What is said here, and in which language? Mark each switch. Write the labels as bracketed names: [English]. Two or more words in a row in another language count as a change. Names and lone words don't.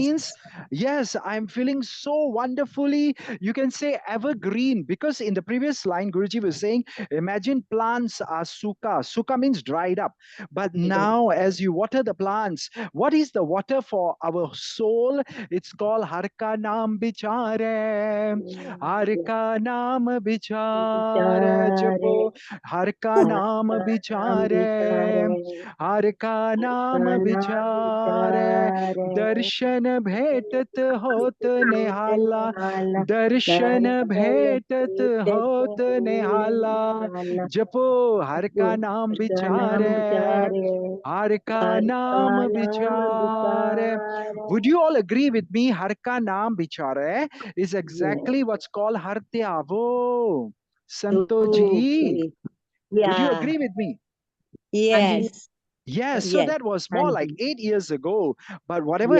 [English] means, yes, I'm feeling so wonderfully, you can say evergreen. Because in the previous line, Guruji was saying, imagine plants are sukha. Sukha means dried up. But now, as you water the plants, what is the water for our soul? It's called [Punjabi] ਹਰਕਾ ਨਾਮ ਬਿਚਾਰੇ. ਹਰਕਾ ਨਾਮ ਬਿਚਾਰੇ. ਜਪੋ ਹਰਕਾ ਨਾਮ ਬਿਚਾਰੇ. ਹਰਕਾ ਨਾਮ ਬਿਚਾਰੇ. ਦਰਸ਼ਨ ਭੇਟਤ ਹੋਤ ਨਿਹਾਲਾ. ਦਰਸ਼ਨ ਭੇਟਤ ਹੋਤ ਨਿਹਾਲਾ. ਜਪੋ ਹਰ ਕਾ ਨਾਮ ਵਿਚਾਰੇ. ਹਰ ਕਾ ਨਾਮ ਵਿਚਾਰੇ. [English] Would you all agree with me? [Punjabi] ਹਰ ਕਾ ਨਾਮ ਵਿਚਾਰੇ [English] is exactly what's called [Punjabi] ਹਰ ਤ੍ਯਾਵੋ. [English] Santo ji, would you agree with me? Yes. Yes, so Yes. that was more like 8 years ago. But whatever